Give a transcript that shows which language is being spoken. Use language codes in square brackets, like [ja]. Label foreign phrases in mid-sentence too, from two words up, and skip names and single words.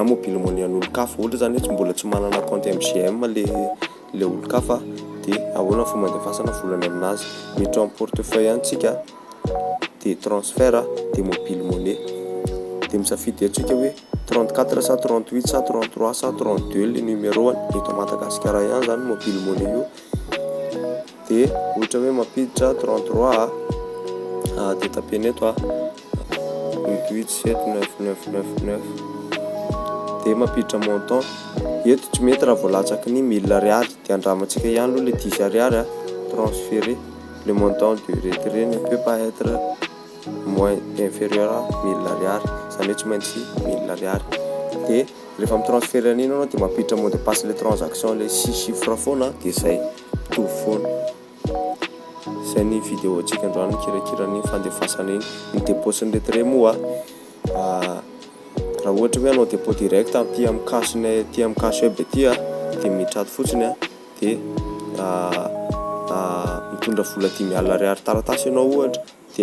[en] mobile money [mg] an'olo-kafa ohatra zany hoe mbola tsy manana compte MCM le olo-kafa dia ahoana fomba mandefasana volany aminazy miditra amin'ny portefeuille antsika dia transfert dia [en] mobile money [mg] dia misafidy atsika hoe 34 sa 38 sa 33 sa 32 le numéro eto Madagasikara ihany zany [en] mobile money [mg] io dia ohatra hoe mampiditra 33 dia tapeny eto 8879999 dia mampiditra montant eto tsy mety raha voalatsaky ny 1000 ariary dia andramantsika ihany aloha le 10 ariary [fr] transféré le montant de retrait ne peut pas être moins inférieur à 1000 ariary [mg] zany hoe tsy maintsy 1000 ariary dia rehefa mitransférer an'iny anao dia mampiditra [fr] mot de passe [mg] le transaction le [fr] 6 chiffres [mg] foana dia zay mitovy foana. Zay ny vidéo antsika androany kirakirany fandefasana iny ny dépôt sy ny retrait moa raha ohatra hoe anao [fr] dépôt direct [mg] ty amin'ny [en] cash web [mg] ty dia mitraty fotsiny dia mitondra vola 10,000 ariary taratasy ianao ohatra dia